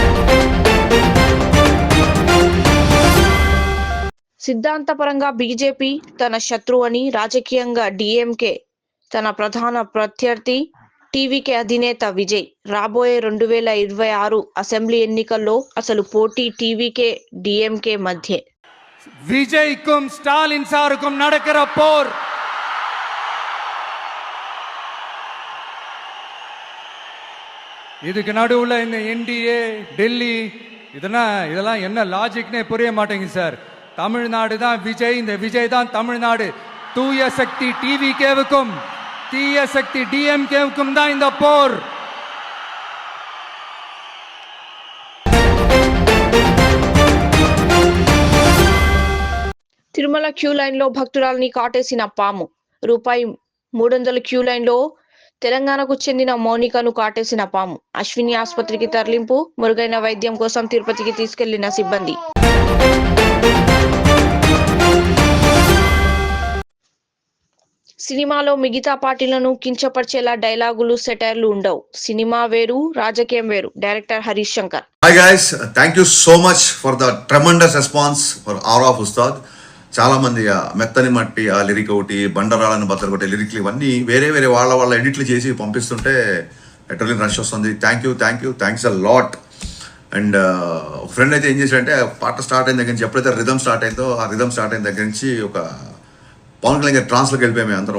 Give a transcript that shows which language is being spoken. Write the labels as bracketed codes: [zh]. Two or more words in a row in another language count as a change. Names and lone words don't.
[te] సిద్ధాంతపరంగా బీజేపీ తన శత్రువు అని, రాజకీయంగా డిఎంకే తన ప్రధాన ప్రత్యర్థి. టీవీకే అధినేత విజయ్ రాబోయే 2026 అసెంబ్లీ ఎన్నికల్లో అసలు పోటీ టీవీకే డిఎంకే మధ్య. [ta] விஜய்க்கும் ஸ்டாலின் சாருக்கும் நடக்கிற போர் இதுக்கு நடுவுல இந்த என்டிஏ டெல்லி இதெல்லாம் என்ன லாஜிக்னே புரிய மாட்டேங்குது சார். தமிழ்நாடு தான் விஜய், இந்த விஜய் தான் தமிழ்நாடு. தூய சக்தி டிவிகேவுக்கும் தீய சக்தி டிஎம்கேவுக்கும் தான் இந்த போர். [te] తిరుమల [en] queue line [te] లో భక్తురాల్ని కాటేసిన పాము. రూపాయి 300 [en] queue line [te] లో తెలంగాణకు చెందిన మౌనికను కాటేసిన పాము. అశ్విని ఆసుపత్రికి తరలింపు. మెరుగైన వైద్యం కోసం తిరుపతికి తీసుకెళ్లిన సిబ్బంది. సినిమాలో మిగతా పార్టీలను కించపరిచేలా డైలాగులు, సెటైర్లు ఉండవు. సినిమా వేరు, రాజకీయం వేరు. డైరెక్టర్ హరీష్ శంకర్. [en] Hi guys, thank you so much for the tremendous response for Aura of Ustad. [te] చాలా మంది మెత్తని మట్టి ఆ లిరిక్ ఒకటి, బండరాళ్ళని బద్దలు కొట్టే లిరిక్లు ఇవన్నీ వేరే వేరే వాళ్ళ ఎడిట్లు చేసి పంపిస్తుంటే [en] adrenaline rush [te] వస్తుంది. [en] thanks a lot. [te] అండ్ ఒక ఫ్రెండ్ అయితే ఏం చేశాడంటే పాట స్టార్ట్ అయిన దగ్గర నుంచి ఎప్పుడైతే రిథమ్ స్టార్ట్ అయిందో ఆ రిథమ్ స్టార్ట్ అయిన దగ్గర నుంచి ఒక పవన్ కళ్యాణ్ ట్రాన్స్లోకి వెళ్ళిపోయాం మేము అందరము.